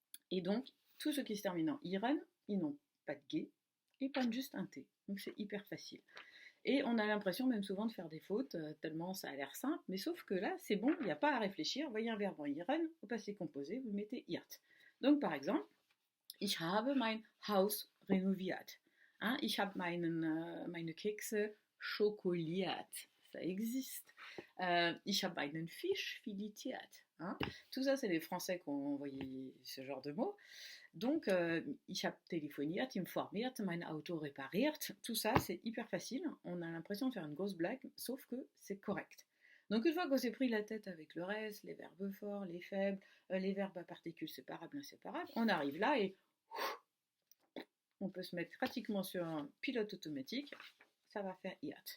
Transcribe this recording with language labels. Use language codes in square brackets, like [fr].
[fr] Et donc, tout ce qui se termine en iren, ils n'ont pas de G, ils prennent juste un T. Donc, c'est hyper facile. Et on a l'impression même souvent de faire des fautes, tellement ça a l'air simple, mais sauf que là, c'est bon, il n'y a pas à réfléchir. Vous voyez un verbe en iren, au passé composé, vous mettez irt. Donc, par exemple, [de] ich habe mein Haus renoviert. Ich habe meine Kekse schokoliert. [fr] Ça existe. [de] Ich habe meinen Fisch filetiert. [fr] Tout ça, c'est les Français qui ont envoyé ce genre de mots. [de] Donc, ich habe telefoniert, informiert, mein Auto repariert. [fr] Tout ça, c'est hyper facile. On a l'impression de faire une grosse blague, sauf que c'est correct. Donc, une fois qu'on s'est pris la tête avec le reste, les verbes forts, les faibles, les verbes à particules séparables, inséparables, on arrive là et on peut se mettre pratiquement sur un pilote automatique, ça va faire IAT.